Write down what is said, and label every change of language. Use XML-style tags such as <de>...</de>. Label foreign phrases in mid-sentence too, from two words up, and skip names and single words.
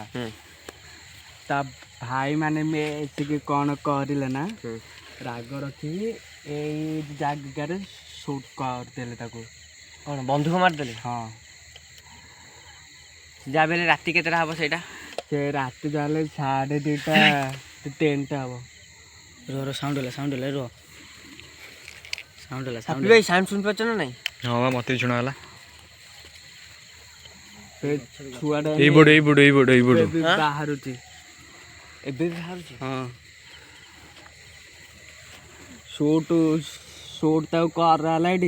<or>ତା ଭାଇମାନେ ମିଶିକି କ'ଣ କରିଲେ ନା ରାଗ ରଖିକି ଏଇ ଜାଗାରେ ସୁଟ୍ କରିଦେଲେ ତାକୁ। କ'ଣ ବନ୍ଧୁକ ମାରିଦେଲେ? ହଁ ଯାହା ବି ହେଲେ ରାତି କେତେଟା ହେବ ସେଇଟା? ସେ ରାତି ଯାହେଲେ 2:30 3ଟା ହେବ। रो साउंड होला साउंड ହାପି ଭାଇ ସାଉଣ୍ଡ ଶୁଣିପାରୁଛ ନା ନାଇଁ? ହଁ ବା ମୋତେ ବି ଶୁଣାଗଲା। ସେ ଛୁଆଟା ଏଇପଟୁ ଏଇପଟୁ ଏଇପଟୁ ଏଇପଟୁ ଏବେ ବାହାରୁଛି। ଏବେ ବି ବାହାରୁଛି? ହଁ ସୁଟ୍ ତାକୁ କରାହେଲା ଏଠି।</or>